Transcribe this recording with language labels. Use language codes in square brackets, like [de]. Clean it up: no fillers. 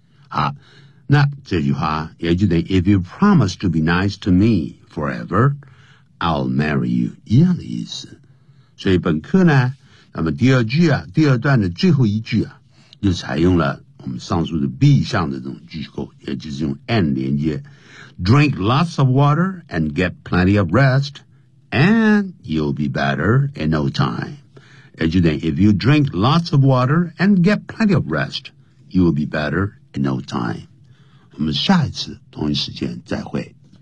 [zh] 好，那这句话也就等于 [en] If you promise to be nice to me forever, I'll marry you, [zh] 一样的意思。所以本课呢，那么第二句啊，第二段的最后一句啊，就采用了我们上述的 B 项的这种句构，也就是用 and 连接。 [en] Drink lots of water and get plenty of rest, and you'll be better in no time. As you think, if you drink lots of water and get plenty of rest, you will be better in no time. [zh] 我们下一次同一时间再会。